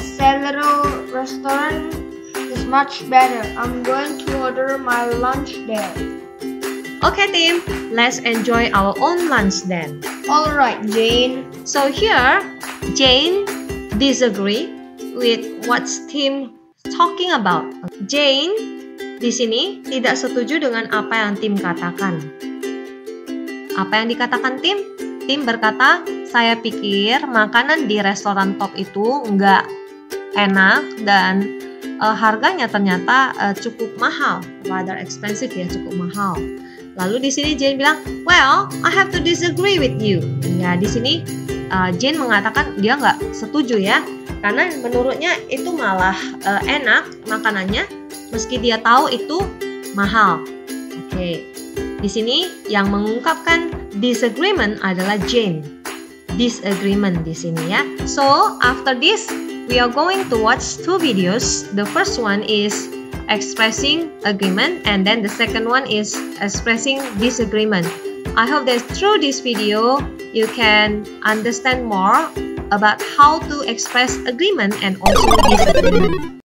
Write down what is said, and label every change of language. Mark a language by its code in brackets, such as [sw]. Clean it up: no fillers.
[en] Celero restaurant is much better. I'm going to order my lunch there. Okay, team, let's enjoy our own lunch then. Alright, Jane. So here, Jane disagree with what Tim talking about. [id] Jane di sini tidak setuju dengan apa yang Tim katakan. Apa yang dikatakan Tim? Tim berkata, saya pikir makanan di restoran top itu nggak enak dan harganya ternyata cukup mahal, [en] rather expensive [id] ya, cukup mahal. Lalu di sini Jane bilang, [en] well, I have to disagree with you. [id] Ya, di sini Jane mengatakan dia nggak setuju ya, karena menurutnya itu malah enak makanannya, meski dia tahu itu mahal. Oke, di sini yang mengungkapkan disagreement adalah Jane. Disagreement di sini ya. [en] So after this, we are going to watch two videos. The first one is expressing agreement, and then the second one is expressing disagreement. I hope that through this video you can understand more about how to express agreement and also disagreement.